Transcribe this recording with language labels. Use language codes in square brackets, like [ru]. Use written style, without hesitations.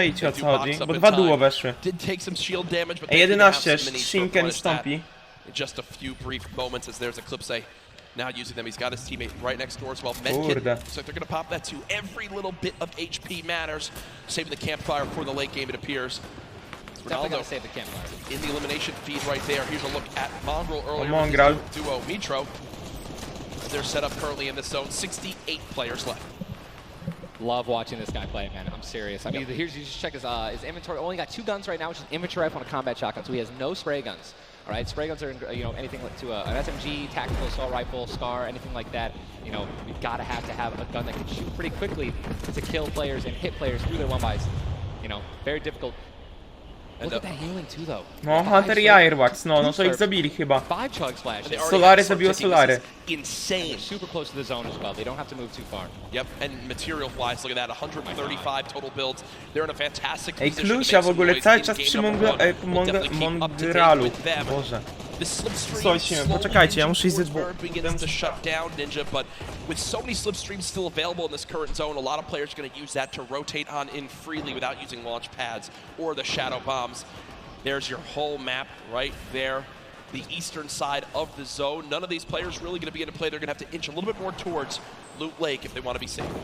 [pl] Czajcie o co chodzi, bo 2 duo weszły. Ej, 11, Shinken i Stompy. [en] Just a few brief moments as there's Eclipse now using them. He's got his teammate right next door as well. Medkit, so they're going to pop that too. Every little bit of HP matters. Saving the campfire for the late game, it appears. Definitely going to save the campfire. In the elimination feed right there. Here's a look at Mongrel earlier. Mongrel. Duo Mitro. They're set up currently in this zone. 68 players left. Love watching this guy play, man. I'm serious. I mean, here's, you just check his inventory. Only got 2 guns right now, which is inventory rifle and a combat shotgun, so he has no spray guns. All right, spray guns are, you know, anything like to an SMG, tactical assault rifle, SCAR, anything like that. You know, we've got to have a gun that can shoot pretty quickly to kill players and hit players through their one-bys. You know, very difficult. Look at that healing too, though. [pl] No, Hunter i Airwax, no to ich zabili chyba. [en] 5 chug splashes. [pl] Solary zabiło Solary. [en] Insane. Super close to the zone as well. They don't have to move too far. Yep, and material-wise, look at that, 135 total builds. They're in a fantastic [pl] Ej, [en] position. [pl] Klusia w ogóle cały czas przy Mongralu. Boże. Słuchajcie, poczekajcie, ja muszę iść ze dwóch. [en] Begins to shut down Ninja, but with so many slipstreams still available in this current zone, a lot of players are going to use that to rotate on in freely without using launch pads or the shadow bombs. There's your whole map right there. The eastern side of the zone. None of these players really going to be able to play. They're going to have to inch a little bit more towards Loot Lake if they want to be safe.